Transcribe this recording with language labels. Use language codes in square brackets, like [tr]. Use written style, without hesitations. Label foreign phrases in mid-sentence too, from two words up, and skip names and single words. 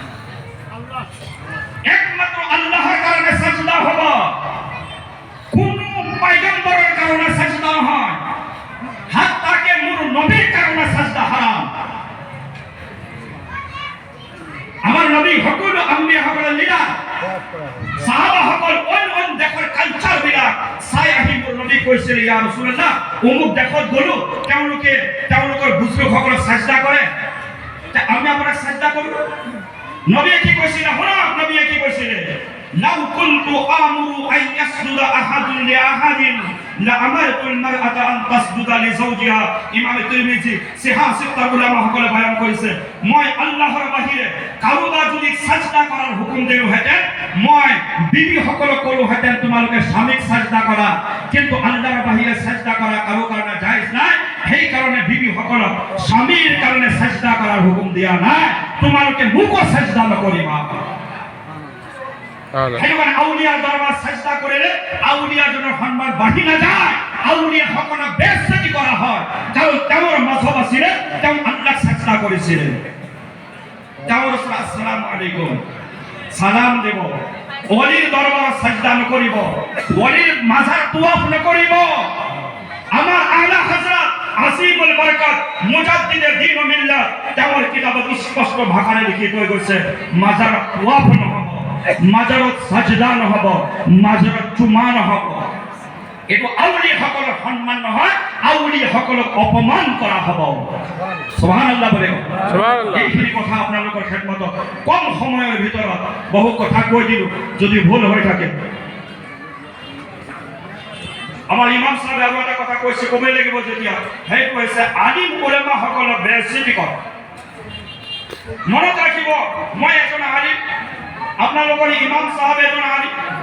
[as] একমাত্ৰ আল্লাহৰ কাৰণে সাজদা হ'ব কোনো পয়গম্বৰৰ কাৰণে সাজদা নহয় হাত্তাকে মোৰ নবীৰ কাৰণে সাজদা হাৰাম আমাৰ নবী সকলো আম্বিয়াসকলৰ লীলা সাহাবাসকল অইন দেশৰ কালচাৰবিলাক চাই আহি মোৰ নবী কৈছিল [ar] يا رسول الله [as] অমুক দেশত গ'লো তেওঁলোকৰ বুজুৰ্গসকলক সাজদা কৰে আমি আপোনাক সাজদা কৰোঁ নবীয়ে কি কৈছিলে শুনক নবীয়ে কি কৈছিলে [ar] لو كنت آمر أن يسجد أحد لأحد لأمرت المرأة أن تسجد لزوجها [as] ইমাম তিরমিজি সিহাসিতা উলামা সকলে বয়ান কৰিছে মই আল্লাহৰ বাহিৰে কাৰোবা যদি সাজদা কৰাৰ হুকুম দিও হেতেন মই বিবি সকলক কলো হেতেন তোমালোকে স্বামীক সাজদা কৰা কিন্তু আল্লাহৰ বাহিৰে সাজদা কৰা কাৰো কাৰণে জায়েজ নাই সেই কাৰণে বিবি সকলক স্বামীৰ কাৰণে সাজদা কৰাৰ হুকুম দিয়া নাই তোমালোকে মুকো সাজদা নকৰিবা সেইকাৰণে আউলিয়াৰ দৰবাৰ সাজদা কৰিলে আউলিয়াজনৰ সন্মান বাঢ়ি নাযায় আউলিয়া সকলক বেইজ্জতি কৰা হয় কাৰণ তেওঁৰ মজহব আছিলে তেওঁ আল্লাহক সাজদা কৰিছিল তেওঁৰ ওচৰত [ar] السلام عليكم [as] সালাম দেব ওলিৰ দৰবাৰত সাজদা নকৰিব ওলিৰ মাজাৰ তুৱাফ নকৰিব আমাৰ আলা হযরত আসিমুল বরকত [ur] مجددِ دین و ملت [as] তেওঁৰ কিতাবত স্পষ্ট ভাষাৰে লিখি থৈ গৈছে মাজাৰ তুৱাফ নহব মাজাৰত সাজদা নহব মাজাৰত চুমা নহব এইটো আউলিয়াসকলৰ সন্মান নহয় আউলিয়াসকলক অপমান কৰা হ'ব সুবহানাল্লাহ বলে সুবহানাল্লাহ এইখিনি কথা আপোনালোকৰ খেদমতত কম সময়ৰ ভিতৰত বহু কথা কৈ দিলোঁ যদি ভুল হৈ থাকে আমাৰ ইমাম চাহেবে আৰু এটা কথা কৈছে, ক'বই লাগিব যেতিয়া, সেই কৈছে আলিম উলেমাসকলক বেইজ্জতি কৰে। মনত ৰাখিব, মই এজন আলিম, আপোনালোকৰ ইমাম চাহেব এজন আলিম।